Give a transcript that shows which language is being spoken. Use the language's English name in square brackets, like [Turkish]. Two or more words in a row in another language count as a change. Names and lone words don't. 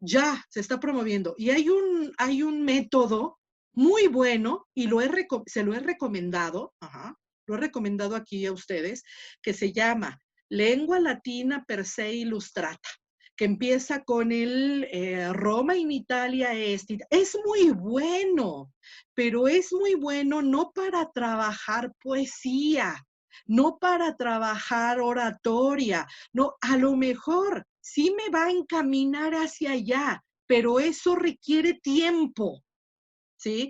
[Spanish] ya se está promoviendo. Y hay un método muy bueno, y se lo he recomendado, lo he recomendado aquí a ustedes, que se llama Lengua Latina per se Illustrata, que empieza con el [Latin] Roma in Italia est. [Spanish] Es muy bueno, pero es muy bueno no para trabajar poesía, no para trabajar oratoria, no, a lo mejor sí me va a encaminar hacia allá, pero eso requiere tiempo, ¿sí?